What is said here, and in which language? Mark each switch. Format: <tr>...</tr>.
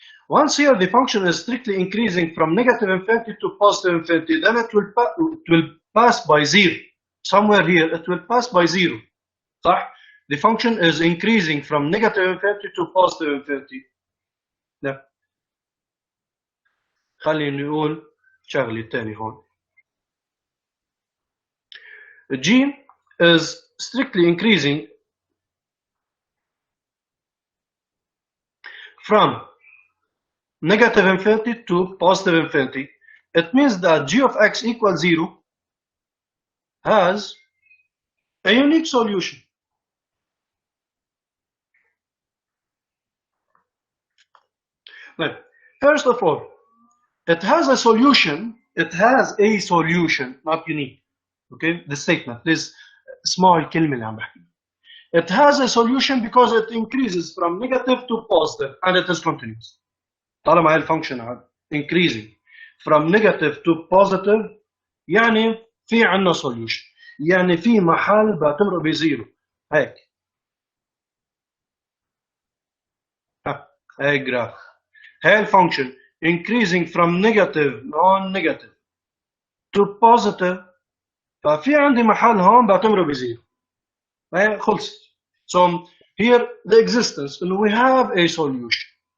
<en>Once here the function is strictly increasing from negative infinity to positive infinity, then it will pass by zero. Somewhere here it will pass by zero.</en> <ar>صح?</ar> <en>The function is increasing from negative infinity to positive infinity.</en> <ar>لا. خلينا نقول شغلة تاني هون.</ar> <en>G is strictly increasing from negative infinity to positive infinity. It means that g of x equals 0 has a unique solution. Now, first of all, it has a solution. It has a solution, not unique. Okay, the statement. Please</en> <ar>اسمعوا الكلمة اللي عم بحكي.</ar> <en>It has a solution because it increases from negative to positive and it is continuous.</en> <ar>طالما هاي الفانكشن هذا</ar> <en>increasing from negative to positive</en> <ar>يعني في عندنا solution. يعني في محل بتمرق بزيرو. هيك. هاي جراف. هاي الفانكشن</ar> <en>increasing from negative non-negative to positive</en> <ar>ففي عندي محل هون بعتبره بزيرو. هاي خلصت.</ar> <en>So here the existence and we have a solution.</en>